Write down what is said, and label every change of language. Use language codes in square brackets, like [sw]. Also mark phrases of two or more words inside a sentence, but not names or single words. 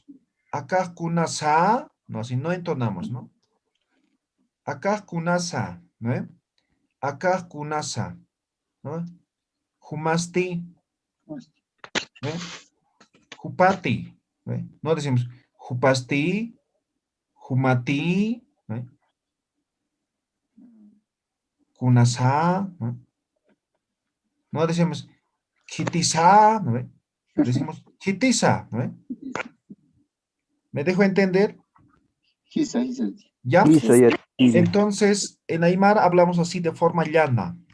[es] Acá kunasa, no, así no entonamos, ¿no? Acá kunasa, ¿no? Acá kunasa, ¿no? Humasti, ¿no? Hupati, ¿no? No decimos hupasti, humati, ¿no? Kunasa, ¿no? No decimos chitiza, ¿no ve? Decimos chitiza, ¿no ve? ¿Me dejo entender? [ay] Hisa, hisa. [es] ¿Ya? Listo, ya. Entonces, en Aymara hablamos así de forma llana.